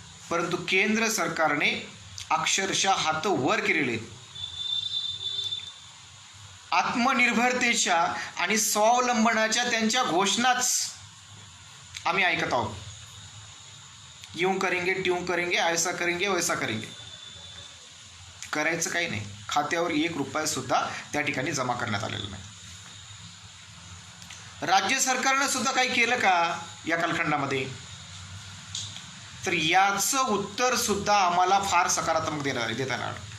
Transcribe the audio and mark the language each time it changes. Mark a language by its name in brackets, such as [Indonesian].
[Marathi] परंतु केंद्र सरकारने अक्षरशः हात वर केलेले. आत्मनिर्भरतेच्या आणि स्वावलंबनाच्या त्यांच्या घोषणाच आम्ही ऐकत आहोत. [Hindi] यूं करेंगे ट्यूं करेंगे, ऐसा करेंगे वैसा करेंगे. [Marathi] करायचं काही नाही. खात्यावर 1 रुपया सुद्धा त्या ठिकाणी जमा करण्यात आलेला नाही. राज्य सरकारनं सुद्धा काही केलं का या कालखंडामध्ये? तर याचं उत्तर सुद्धा आम्हाला फार सकारात्मक देता येणार.